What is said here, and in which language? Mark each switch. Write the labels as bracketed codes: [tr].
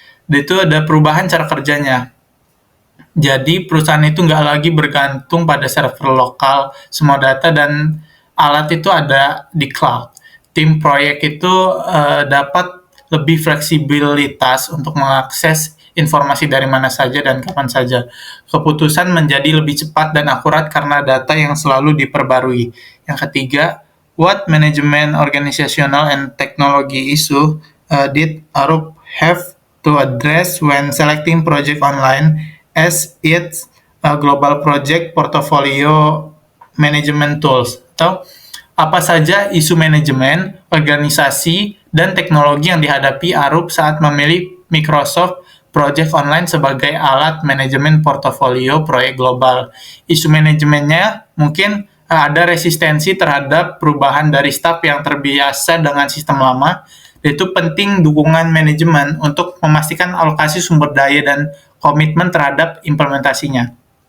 [id] Dan itu ada perubahan cara kerjanya. Jadi perusahaan itu nggak lagi bergantung pada server lokal, semua data dan alat itu ada di cloud. Tim proyek itu dapat lebih fleksibilitas untuk mengakses informasi dari mana saja dan kapan saja. Keputusan menjadi lebih cepat dan akurat karena data yang selalu diperbarui. Yang ketiga, [en] what management, organizational, and technology issue did Arup have to address when selecting project online as its global project portfolio management tools? [id] Atau apa saja isu manajemen, organisasi, dan teknologi yang dihadapi Arup saat memilih Microsoft Project Online sebagai alat manajemen portofolio proyek global. Isu manajemennya mungkin ada resistensi terhadap perubahan dari staf yang terbiasa dengan sistem lama, yaitu penting dukungan manajemen untuk memastikan alokasi sumber daya dan komitmen terhadap implementasinya.